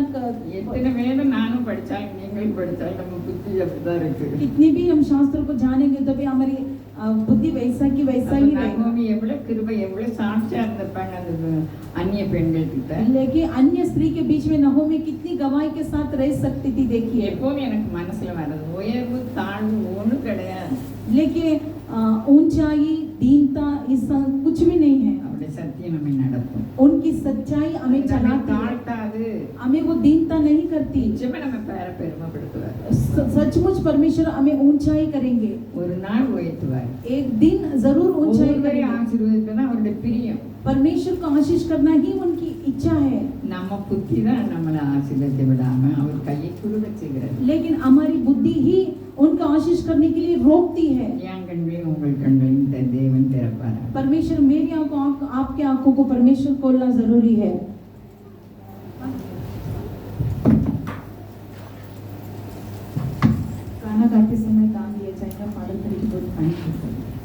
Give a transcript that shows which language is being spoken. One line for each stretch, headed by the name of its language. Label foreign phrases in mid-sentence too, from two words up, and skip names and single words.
Tamil: எத்தனை வேணும் நானும் படிச்சாலும் நீங்களும் படிச்சாலும் நம்ம புத்தி அப்படிதான் இருக்கு.
Hindi: कितनी भी हम शास्त्र को जानेंगे तभी हमारी बुद्धि वैसा की वैसा ही रहेगा।
Tamil: நகோமி எவ்வளவு கிருபை, எவ்வளவு சாட்சியா இருந்திருப்பாங்க அந்த அந்நிய பெண்கள் கிட்ட.
Hindi: लेकिन अन्य स्त्री के बीच में नहोमी कितनी गवाही के साथ रह सकती थी। देखिए
Tamil: எப்பவும் எனக்கு மனசுல வர்றது உயர்வு தாழ்வு ஒண்ணும் கிடையாது.
Hindi: लेकिन ऊंचाई दीनता इस कुछ भी नहीं है।
Tamil: அவருடைய சத்தியம் நம்மை நடத்தும்.
Hindi: उनकी सच्चाई हमें चलाती है,
Tamil: தாழ்த்தாது.
Hindi: हमें वो दीनता नहीं करती।
Tamil: நிஜமே நம்ம பேரை பெருமைப்படுத்துவார்.
Hindi: सचमुच परमेश्वर हमें ऊंचाई करेंगे,
Tamil: ஒரு நாள் உயர்த்துவார்.
Hindi: एक दिन जरूर ऊंचाई
Tamil: ஒருவரை
Hindi: करेंगे।
Tamil: ஆசீர்வதிப்பது அவருடைய பிரியம்.
Hindi: परमेश्वर को आशीष करना ही उनकी इच्छा है,
Tamil: நம்ம புத்தி தான் நம்மளை ஆசீர்வதிக்க விடாம அவர் கையை குறுக செய்கிறது.
Hindi: लेकिन हमारी बुद्धि ही उनका आशीष करने के लिए रोकती है।
Tamil: என் கண்களையும் உங்கள் கண்களையும் தேவன் திறப்பார்.
Hindi: परमेश्वर मेरी आंखों आपके आंखों को परमेश्वर खोलना जरूरी है। गाना गाना गाते समय दान दिया जाएगा। फादर करीब बहुत
English: thank you.